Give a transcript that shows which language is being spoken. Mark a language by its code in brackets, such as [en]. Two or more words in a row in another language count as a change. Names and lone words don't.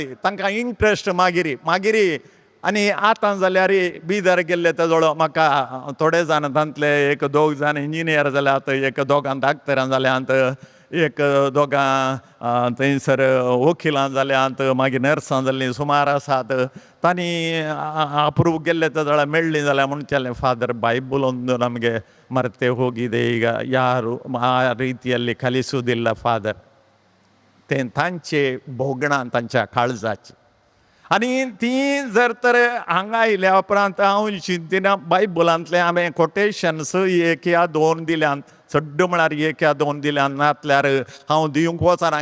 [kok] तांकां इंट्रस्ट मागिरी आनी आतां जाल्यार बिदर गेल्ले तेजो म्हाका थोडे जाण तांतले एक 2 जाण इंजिनियर जाल्यात, एक 2 डाक्टरां जाल्यात, एक 2 थंयसर वकिलां जाल्यात, मागीर नर्सां जाल्लीं सुमार आसात. तांणी अप्रूव केल्ले तेजो मेळ्ळीं जाल्यार म्हणचेलें फादर बायबल ओंदून आमगे मरते [kn] ಹೋಗಿದೆ ಈಗ ಯಾರು ಆ ರೀತಿಯಲ್ಲಿ ಕಲಿಸುವುದಿಲ್ಲ [kok] फादर. तें तांचे भोगणां तांच्या काळजाची. आनी ती जर तर हांगा आयल्या उपरांत हांव चिंतिना बायबलांतले हांवें कोटेशन्स 1 या 2 दिल्यान, चड्ड म्हळ्यार 1 या 2 दिल्यान, नातल्यार हांव दिवंक वचना.